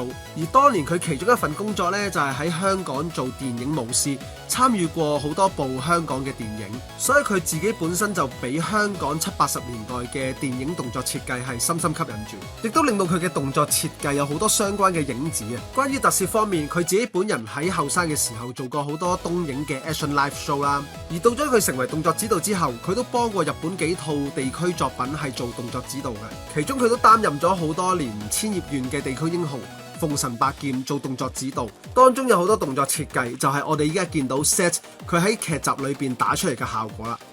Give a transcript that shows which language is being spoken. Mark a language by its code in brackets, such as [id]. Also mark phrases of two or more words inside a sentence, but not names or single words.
[yue] 而當年佢其中一份工作呢，就係喺香港做電影武師，參與過好多部香港嘅電影，所以佢自己本身就俾香港70、80年代嘅電影動作設計係深深吸引住，亦都令到佢嘅動作設計有好多相關嘅影子啊！關於特攝方面，佢自己本人喺後生嘅時候做過好多東映嘅 [en] action live show [yue] 啦，而到咗佢成為動作指導之後，佢都幫過日本幾套地區作品係做動作指導嘅，其中佢都擔任咗好多年千葉縣嘅地區英雄鳳神百劍做動作指導，當中有好多動作設計就係我哋依家見到 Set 佢喺劇集裏邊打出嚟嘅效果啦。